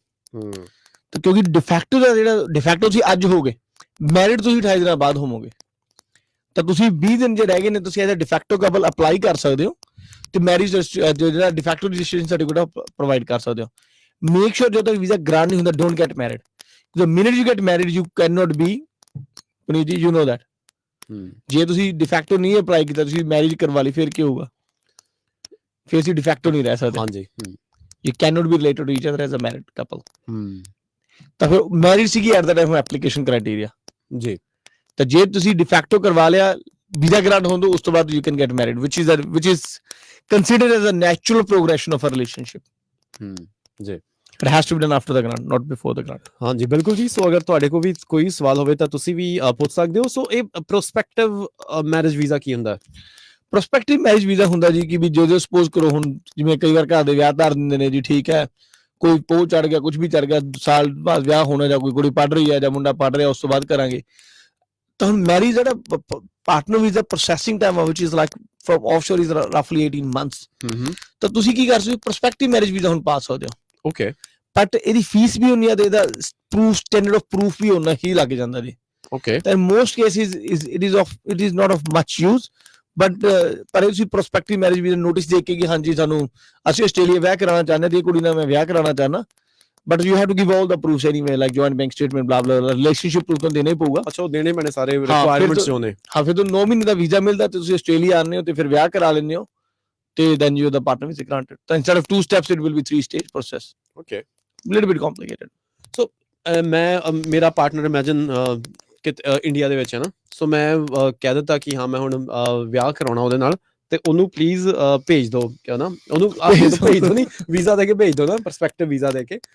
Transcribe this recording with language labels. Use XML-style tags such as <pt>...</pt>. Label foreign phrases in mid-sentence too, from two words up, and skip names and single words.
<pa>ਤਾਂ ਕਿਉਂਕਿ ਡਿਫੈਕਟੋ ਦਾ ਜਿਹੜਾ ਡਿਫੈਕਟੋ ਤੁਸੀਂ ਅੱਜ ਹੋਗੇ, ਮੈਰਿਡ ਤੁਸੀਂ 28 ਦਿਨਾਂ ਬਾਅਦ ਹੋਵੋਗੇ, ਤਾਂ ਤੁਸੀਂ 20 ਦਿਨ ਜੇ ਰਹਿ ਗਏ ਨੇ ਤੁਸੀਂ</pa> <en>as a de facto couple apply</en> <pa>ਕਰ ਸਕਦੇ ਹੋ ਤੇ ਮੈਰਿਜ ਜਿਹੜਾ</pa> <en>de facto registration certificate provide</en> <pa>ਕਰ ਸਕਦੇ ਹੋ।</pa> <en>make sure</en> <pa>ਜਦੋਂ ਤੱਕ ਵੀਜ਼ਾ ਗ੍ਰਾਂਟ ਨਹੀਂ ਹੁੰਦਾ,</pa> <en>don't get married. The minute you get married, you cannot be, Puneet ji, you know that.</en> <pa>ਜੇ ਤੁਸੀਂ ਡਿਫੈਕਟੋ ਨਹੀਂ ਅਪਲਾਈ ਕੀਤਾ, ਤੁਸੀਂ ਮੈਰਿਜ ਕਰਵਾ ਲਈ, ਫਿਰ ਕੀ ਹੋਊਗਾ? ਫਿਰ ਤੁਸੀਂ ਡਿਫੈਕਟੋ ਨਹੀਂ ਰਹਿ ਸਕਦੇ। ਹਾਂਜੀ।</pa> <en>You cannot be related to each other as a married couple.</en> <pa>ਤਾਂ ਫਿਰ ਮੈਰਿਜ ਸੀਗੀ</pa> <en>at the time application criteria</en> <pa>ਜੀ। ਤਾਂ ਜੇ ਤੁਸੀਂ ਡਿਫੈਕਟੋ ਕਰਵਾ ਲਿਆ, ਵੀਜ਼ਾ ਗ੍ਰਾਂਟ ਹੋਣ ਤੋਂ ਉਸ ਤੋਂ ਬਾਅਦ</pa> <en>you can get married, which is considered as a natural progression of a relationship.</en> <pa>ਜੀ।</pa> <en>It has to be done after the grant, not before the grant.</en> <pa>ਹਾਂਜੀ, ਬਿਲਕੁਲ ਜੀ। ਸੋ ਅਗਰ ਤੁਹਾਡੇ ਕੋਲ ਵੀ ਕੋਈ ਸਵਾਲ ਹੋਵੇ ਤਾਂ ਤੁਸੀਂ ਵੀ ਪੁੱਛ ਸਕਦੇ ਹੋ। ਸੋ ਇਹ</pa> <en>prospective marriage visa</en> <pa>ਕੀ ਹੁੰਦਾ?</pa> <en>prospective marriage visa</en> <pa>ਹੁੰਦਾ ਜੀ ਕਿ ਵੀ ਜਦੋਂ ਸਪੋਜ਼ ਕਰੋ ਹੁਣ ਜਿਵੇਂ ਕਈ ਵਾਰ ਘਰ ਦੇ ਵਿਆਹ ਧਰ ਦਿੰਦੇ ਨੇ ਜੀ, ਠੀਕ ਹੈ, ਕੋਈ ਪੋਹ ਚੜ ਗਿਆ, ਕੁਝ ਵੀ ਚੜ ਗਿਆ, ਸਾਲ ਬਾਅਦ ਵਿਆਹ ਹੋਣਾ, ਜਾਂ ਕੋਈ ਕੁੜੀ ਪੜ੍ਹ ਰਹੀ ਹੈ ਜਾਂ ਮੁੰਡਾ ਪੜ੍ਹ ਰਿਹਾ, ਉਸ ਤੋਂ ਬਾਅਦ ਕਰਾਂਗੇ। ਤਾਂ ਹੁਣ ਮੈਰਿਜ ਜਿਹੜਾ</pa> <en>partner visa processing time which is like from offshore is roughly 18 months.</en> <pa>ਤਾਂ ਤੁਸੀਂ ਕੀ ਕਰ ਸਕਦੇ ਹੋ?</pa> <en>prospective marriage visa</en> <pa>ਹੁਣ ਪਾ ਸਕਦੇ ਹੋ। ਓਕੇ, ਬਟ ਇਹਦੀ ਫੀਸ ਵੀ ਉਨੀ ਆ ਤੇ ਇਹਦਾ ਪ੍ਰੂਫ,</pa> <en>standard of proof</en> <pa>ਵੀ ਉਨਾ ਹੀ ਲੱਗ ਜਾਂਦਾ ਜੀ।</pa> <en>ਓਕੇ, ਤਾਂ most cases it is not of much use,</en> <pa>ਬਟ ਪਰ ਤੁਸੀਂ</pa> <en>prospective marriage visa notice</en> <pa>ਦੇ ਕੇ ਕਿ ਹਾਂਜੀ ਸਾਨੂੰ ਅਸੀਂ ਆਸਟ੍ਰੇਲੀਆ ਵਿਆਹ ਕਰਾਉਣਾ ਚਾਹੁੰਦੇ ਤੇ ਕੁੜੀ ਨਾਲ ਮੈਂ ਵਿਆਹ ਕਰਾਉਣਾ ਚਾਹੁੰਦਾ,</pa> <en>but you have to give all the proofs anyway like joint bank statement bla bla relationship proof</en> <pa>ਤਾਂ ਦੇਣਾ ਹੀ ਪਊਗਾ। ਅੱਛਾ, ਉਹ ਦੇਣੇ ਪੈਣੇ ਸਾਰੇ ਰਿਕੁਆਇਰਮੈਂਟਸ ਜੋ ਨੇ। ਹਾਂ, ਫਿਰ ਤੁਹਾਨੂੰ 9 ਮਹੀਨੇ ਦਾ ਵੀਜ਼ਾ ਮਿਲਦਾ ਤੇ ਤੁਸੀਂ ਆਸਟ੍ਰੇਲੀਆ ਆਉਂਦੇ ਹੋ ਤੇ ਫਿਰ ਵਿਆਹ ਕਰਾ ਲੈਂਦੇ ਹੋ ਤੇ</pa> <en>then you the partner visa granted. ਤਾਂ instead of 2 steps it will be 3 stage process। ਓਕੇ, little bit complicated.</en> <pa>ਸੋ ਮੈਂ ਮੇਰਾ ਪਾਰਟਨਰ ਇਮੇਜਿਨ ਕਿ ਇੰਡੀਆ ਦੇ ਵਿੱਚ ਹੈ ਨਾ, ਸੋ ਮੈਂ ਕਹਿ ਦਿੱਤਾ ਕਿ ਹਾਂ ਮੈਂ ਹੁਣ ਵਿਆਹ ਕਰਾਉਣਾ ਉਹਦੇ ਨਾਲ, ਤੇ ਉਹਨੂੰ ਪਲੀਜ਼ ਭੇਜ ਦਿਓ ਕਿਆ ਨਾ, ਉਹਨੂੰ ਭੇਜ ਦਿਓ ਨਹੀਂ, ਵੀਜ਼ਾ ਦੇ ਕੇ ਭੇਜ ਦਿਓ ਨਾ,</pa> <en>perspective visa</en> <pa>ਦੇ ਕੇ।</pa>